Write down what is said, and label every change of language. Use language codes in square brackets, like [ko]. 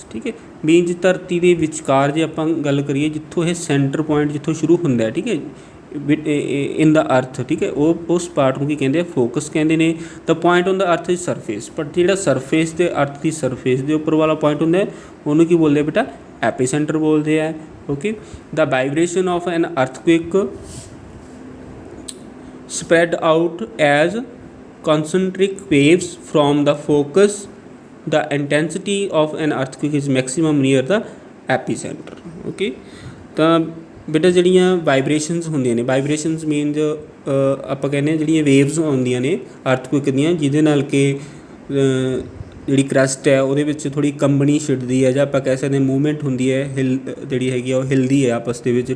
[pa] ਠੀਕ ਹੈ, ਮੀਨਜ਼ ਧਰਤੀ ਦੇ ਵਿਚਕਾਰ ਜੇ ਆਪਾਂ ਗੱਲ ਕਰੀਏ ਜਿੱਥੋਂ ਇਹ ਸੈਂਟਰ ਪੁਆਇੰਟ ਜਿੱਥੋਂ ਸ਼ੁਰੂ ਹੁੰਦਾ, ਠੀਕ ਹੈ, [en] in the earth, [pa] ਠੀਕ ਹੈ, ਉਹ ਉਸ ਪਾਰਟ ਨੂੰ ਕੀ ਕਹਿੰਦੇ ਆ, ਫੋਕਸ ਕਹਿੰਦੇ ਨੇ। [en] the point on the earth is surface, [pa] ਬਟ ਜਿਹੜਾ ਸਰਫੇਸ ਤੇ ਅਰਥ ਦੀ ਸਰਫੇਸ ਦੇ ਉੱਪਰ ਵਾਲਾ ਪੁਆਇੰਟ ਹੁੰਦਾ ਉਹਨੂੰ ਕੀ ਬੋਲਦੇ ਬੇਟਾ, ਐਪੀਸੈਂਟਰ ਬੋਲਦੇ ਆ। [en] Okay, the vibration of an earthquake spread out as concentric waves from the focus. The intensity of an earthquake is maximum near the epicenter। [pa] okay, ਤਾਂ ਬੇਟਾ ਜਿਹੜੀਆਂ ਵਾਈਬ੍ਰੇਸ਼ਨਸ ਹੁੰਦੀਆਂ ਨੇ, ਵਾਈਬ੍ਰੇਸ਼ਨਸ ਮੀਨਜ਼ ਆਪਾਂ ਕਹਿੰਦੇ ਹਾਂ ਜਿਹੜੀਆਂ ਵੇਵਸ ਆਉਂਦੀਆਂ ਨੇ ਅਰਥਕੁਏਕ ਦੀਆਂ, ਜਿਹਦੇ ਨਾਲ ਕਿ ਜਿਹੜੀ ਕਰਸਟ ਹੈ ਉਹਦੇ ਵਿੱਚ ਥੋੜ੍ਹੀ ਕੰਬਣੀ ਛਿੜਦੀ ਹੈ, ਜਾਂ ਆਪਾਂ ਕਹਿ ਸਕਦੇ ਹਾਂ ਮੂਵਮੈਂਟ ਹੁੰਦੀ ਹੈ, ਜਿਹੜੀ ਹੈਗੀ ਆ ਉਹ ਹਿਲਦੀ ਹੈ ਆਪਸ ਦੇ ਵਿੱਚ।